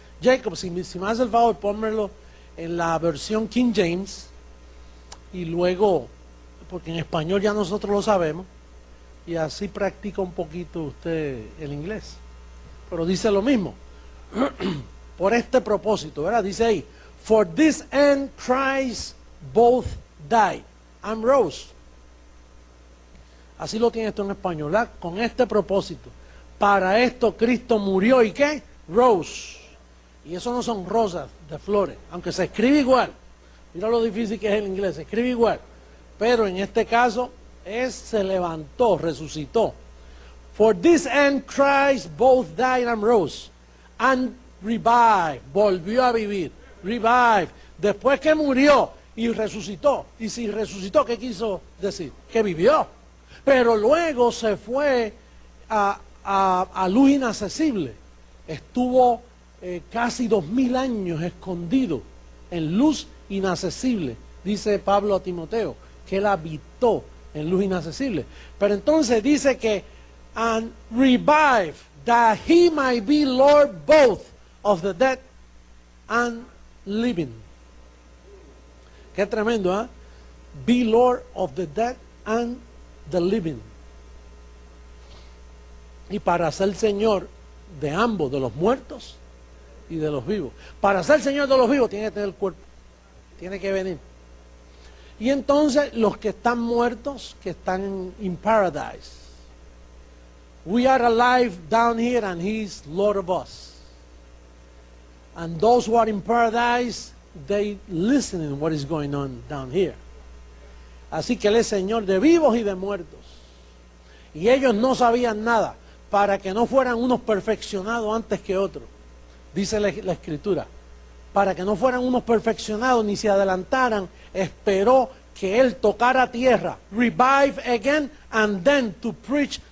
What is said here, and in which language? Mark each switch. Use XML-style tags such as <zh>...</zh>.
<es>Jacob, si me hace el favor, pónmelo en la versión King James, y luego, porque en español ya nosotros lo sabemos, y así practica un poquito usted el inglés. Pero dice lo mismo, por este propósito, ¿verdad? Dice ahí,</es> <en>for this end Christ both died and rose.</en> <es>Así lo tiene esto en español, ¿verdad? Con este propósito. Para esto Cristo murió, ¿y qué? Rose. Y eso no son rosas de flores, aunque se escribe igual. Mira lo difícil que es el inglés, se escribe igual. Pero en este caso, se levantó, resucitó.</es> <en>For this end Christ both died and rose. And revived,</en> <es>volvió a vivir. Revive, después que murió y resucitó. Y si resucitó, ¿qué quiso decir? Que vivió. Pero luego se fue a luz inaccesible. Estuvo casi 2000 años escondido en luz inaccesible, dice Pablo a Timoteo, que él habitó en luz inaccesible. Pero entonces dice que</es> <en>and revive, that he might be Lord both of the dead and living.</en> <es>Qué tremendo, ¿eh?</es> <en>Be Lord of the dead and the living.</en> <es>Y para ser Señor de ambos, de los muertos y de los vivos. Para ser Señor de los vivos tiene que tener el cuerpo, tiene que venir. Y entonces los que están muertos, que están</es> <en>in paradise. We are alive down here and He's Lord of us. And those who are in paradise, they listen to what is going on down here.</en> <es>Así que Él es Señor de vivos y de muertos. Y ellos no sabían nada, para que no fueran unos perfeccionados antes que otros. Dice la Escritura. Para que no fueran unos perfeccionados ni se adelantaran, esperó que Él tocara tierra.</es> <en>Revive again and then to preach</en>